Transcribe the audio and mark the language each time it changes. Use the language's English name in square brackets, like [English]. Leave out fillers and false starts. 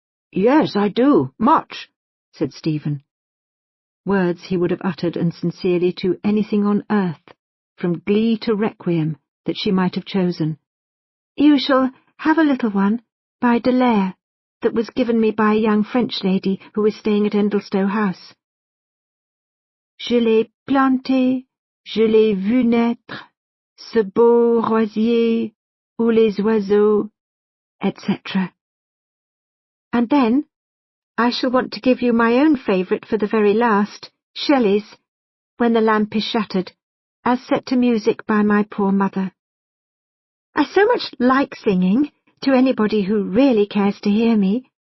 [English] "Yes, I do, much," said Stephen. Words he would have uttered and sincerely to anything on earth, from glee to requiem, that she might have chosen. "You shall have a little one, by Dallaire, that was given me by a young French lady who is staying at Endelstow House. [French] Je l'ai planté, je l'ai vu naître, ce beau rosier où les oiseaux, etc. [English] And then I shall want to give you my own favourite for the very last, Shelley's, When the Lamp is Shattered, as set to music by my poor mother. I so much like singing, to anybody who really cares to hear me."